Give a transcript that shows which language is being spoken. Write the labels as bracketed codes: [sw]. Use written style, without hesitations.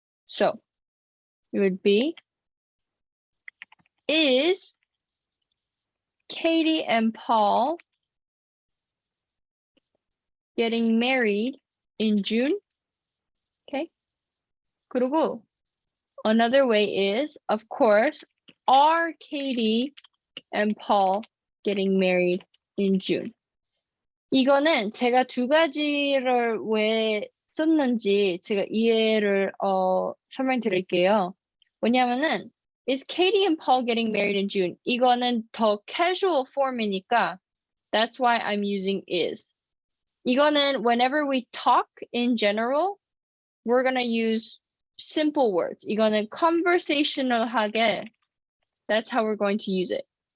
[en] So it would be, is Katie and Paul getting married in June? Okay. 그리고 another way is, of course, are Katie and Paul getting married in June? [ko] 이거는 제가 두 가지를 왜 썼는지 제가 이해를 설명드릴게요. 왜냐면은 [en] is Katie and Paul getting married in June? [ko] 이거는 더 [en] casual form [ko] 이니까 [en] that's why I'm using is. [ko] 이거는 [en] whenever we talk in general, we're gonna use simple words. [ko] 이거는 [en] conversational [ko] 하게 [en] that's how we're going to use it.